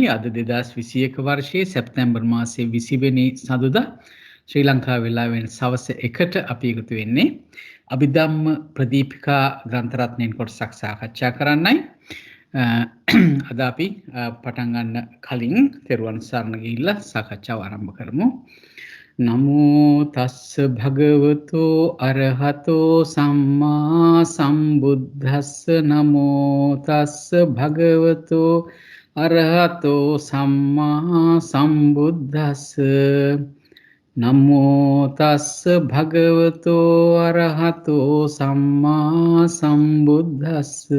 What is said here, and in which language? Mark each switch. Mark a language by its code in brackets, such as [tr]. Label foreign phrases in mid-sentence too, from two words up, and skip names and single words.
[si] අද 2021 වර්ෂයේ සැප්තැම්බර් මාසයේ 20 වෙනි සඳුදා ශ්‍රී ලංකා වේලාවෙන් සවස් 1ට අපි එකතු වෙන්නේ අභිධම්ම ප්‍රදීපිකා ග්‍රන්ථ රත්නයෙන් කොටසක් සාකච්ඡා කරන්නයි. අද අපි පටන් ගන්න කලින් තෙරුවන් සරණ ගිහිල්ලා සාකච්ඡාව ආරම්භ කරමු. [pi] නමෝ තස්ස භගවතෝ අරහතෝ සම්මා සම්බුද්දස්ස නමෝ තස්ස භගවතෝ අරහතෝ සම්මා සම්බුද්දස්ස නමෝ තස්ස භගවතෝ අරහතෝ සම්මා සම්බුද්දස්ස